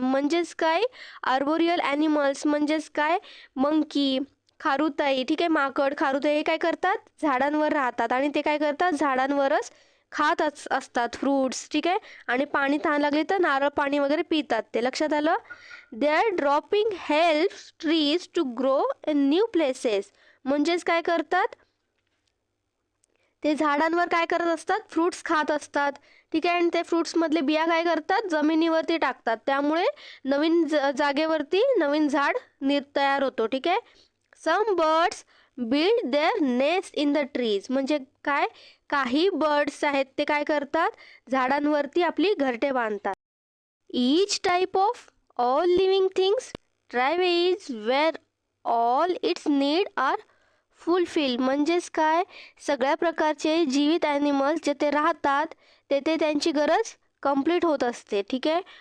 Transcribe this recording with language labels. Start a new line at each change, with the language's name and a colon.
Marathi: म्हणजेच काय, arboreal animals म्हणजेच काय, मंकी, खारुताई, ठीक आहे, माकड, खारुताई हे काय करतात? झाडांवर राहतात आणि ते काय करतात? झाडांवरच खात असतात फ्रूट्स, ठीक आहे. आणि पाणी तहान लागली तर नारळ पाणी वगैरे पितात ते. लक्षात आलं?
English: Their dropping helps trees to grow in new places.
Marathi: म्हणजेच काय करतात? ते झाडांवर काय करत असतात? फ्रूट्स खात असतात, ठीक आहे. आणि ते फ्रूट्समधले बिया काय करतात? जमिनीवरती टाकतात. त्यामुळे नवीन जागेवरती नवीन झाड तयार होतो, ठीक आहे.
English: Some birds build their nest in the trees.
Marathi: म्हणजे काय, काही बर्ड्स आहेत ते काय करतात? झाडांवरती आपली घरटे बांधतात.
English: Each type of all living things travels where all its need are fulfil.
Marathi: म्हणजेच काय, सगळ्या प्रकारचे जीवित ॲनिमल्स जिथे राहतात तेथे त्यांची गरज कंप्लीट होत असते, ठीक आहे.